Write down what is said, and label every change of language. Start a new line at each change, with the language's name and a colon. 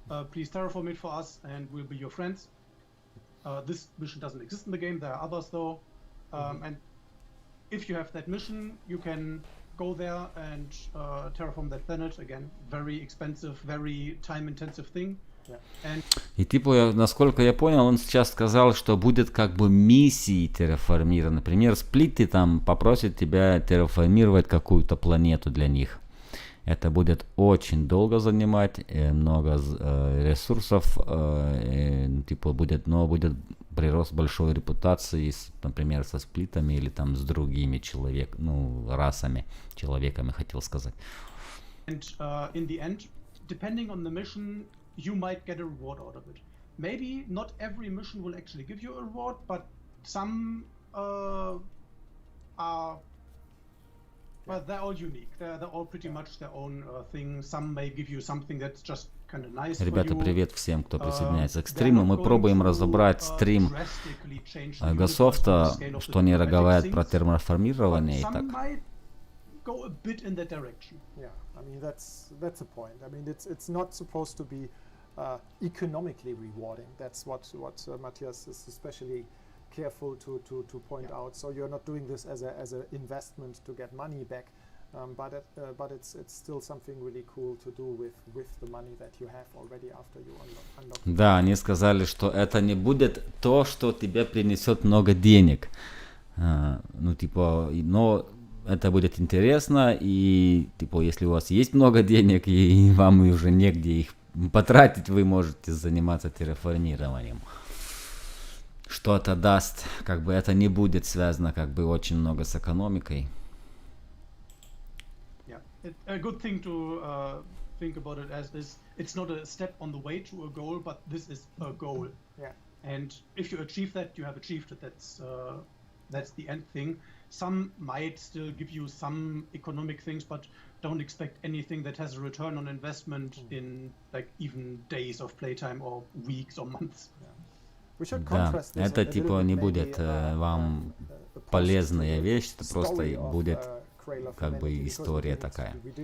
English: Please terraform it for us and we'll be your friends. This mission doesn't exist in the game. There are others though. And if you have that mission, you can go there and terraform that planet. Again, very expensive, very time-intensive thing.
Russian: И типа, насколько я понял, он сейчас сказал, что будет как бы миссии терраформировать. Например, сплиты там попросят тебя терраформировать какую-то планету для них. Это будет очень долго занимать, много ресурсов, типа будет прирост большой репутации, например, со сплитами или там с другими расами, человеками, хотел сказать.
English: And in the end, depending on the mission, you might get a reward out of it. Maybe not every mission will actually give you a reward, but some are. Well, they're all unique. They're all pretty much their own thing. Some may give you something that's just kind of nice.
Russian: Ребята, привет всем, кто присоединяется к стриму. Мы пробуем разобрать стрим Гасофта, что они говорят про терраформирование и так.
English: Go a bit in that direction. Yeah, I mean that's a point. I mean it's not supposed to be economically rewarding. That's what Matthias is especially careful to point out. So you're not doing this as an investment to get money back, but it's still something really cool to do with the money that you have already after you unlock.
Russian: Да, они сказали, что это не будет то, что тебе принесет много денег. Но это будет интересно, и если у вас есть много денег и вам уже негде их потратить, вы можете заниматься терраформированием. Что это даст, это не будет связано очень много с экономикой.
English: Yeah, a good thing to think about it as is, it's not a step on the way to a goal, but this is a goal. Yeah. And if you achieve that, you have achieved it. That's the end thing. Some might still give you some economic things, but don't expect anything that has a return on investment in even days of playtime or weeks or months. Yeah.
Russian: Да, это не будет вам полезная вещь, это просто будет история такая.